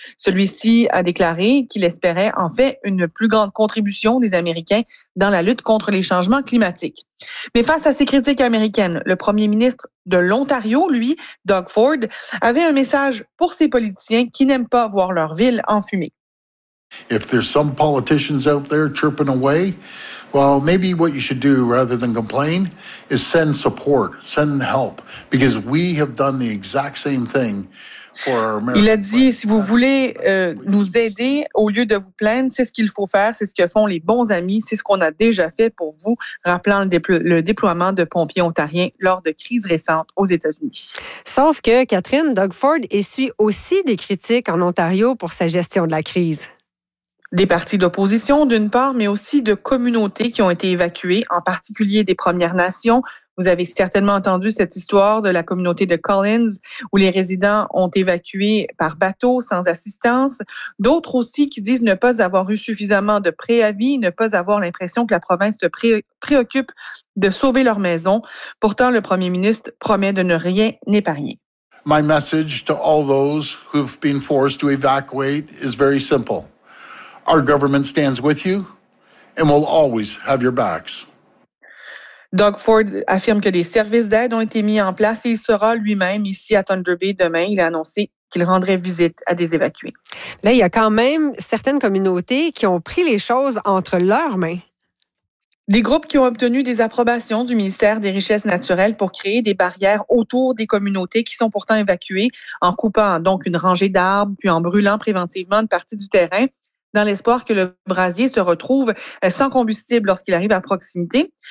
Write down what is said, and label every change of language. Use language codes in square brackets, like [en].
[fr] Celui-ci a déclaré qu'il espérait en fait une plus grande contribution des Américains dans la lutte contre les changements climatiques. Mais face à ces critiques américaines, le premier ministre de l'Ontario, lui, Doug Ford, avait un message pour ces politiciens qui n'aiment pas voir leur ville en fumée. [en] If there's some politicians out there chirping away, well, maybe what you should do rather than complain is send support, send help, because we have done the exact same thing for our Americans. [fr] Il a dit, si vous voulez nous aider au lieu de vous plaindre, c'est ce qu'il faut faire, c'est ce que font les bons amis, c'est ce qu'on a déjà fait pour vous, rappelant le déploiement de pompiers ontariens lors de crises récentes aux États-Unis. Sauf que Catherine, Doug Ford essuie aussi des critiques en Ontario pour sa gestion de la crise. Des partis d'opposition, d'une part, mais aussi de communautés qui ont été évacuées, en particulier des Premières Nations. Vous avez certainement entendu cette histoire de la communauté de Collins, où les résidents ont évacué par bateau, sans assistance. D'autres aussi qui disent ne pas avoir eu suffisamment de préavis, ne pas avoir l'impression que la province se préoccupe de sauver leur maison. Pourtant, le premier ministre promet de ne rien épargner. [en] My message to all those who've been forced to evacuate is very simple. Our government stands with you and will always have your backs. [fr] Doug Ford affirme que des services d'aide ont été mis en place et il sera lui-même ici à Thunder Bay demain. Il a annoncé qu'il rendrait visite à des évacués. Là, il y a quand même certaines communautés qui ont pris les choses entre leurs mains. Des groupes qui ont obtenu des approbations du ministère des Richesses naturelles pour créer des barrières autour des communautés qui sont pourtant évacuées, en coupant donc une rangée d'arbres puis en brûlant préventivement une partie du terrain, dans l'espoir que le brasier se retrouve sans combustible lorsqu'il arrive à proximité.